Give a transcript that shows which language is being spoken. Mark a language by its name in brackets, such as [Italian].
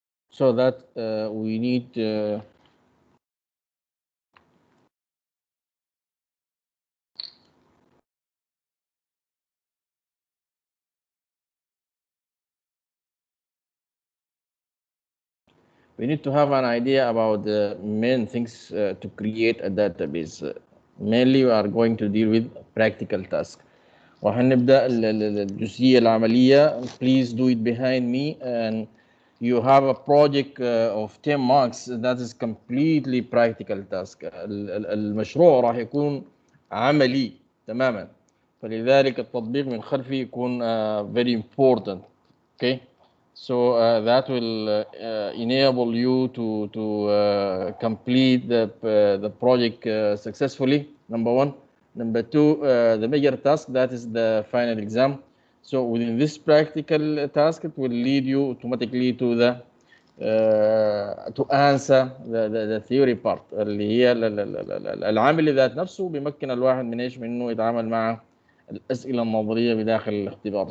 [English] so that we need to have an idea about the main things to create a database. Mainly we are going to deal with practical task. [Arabic] وهنبدأ الجزئية العملية. [English] Please do it behind me, and you have a project of 10 marks that is completely practical task. [Arabic] المشروع راح يكون عملي تماما, فلذلك التطبيق من خلفه يكون [English] very important. Okay, so that will enable you to complete the project successfully, number one. Number two, the major task, that is the final exam. So within this practical task, it will lead you automatically to the to answer the theory part, [Arabic] اللي هي العامل ذات نفسه بيمكن الواحد من ايش؟ من انه يتعامل مع الاسئله النظريه بداخل الاختبار.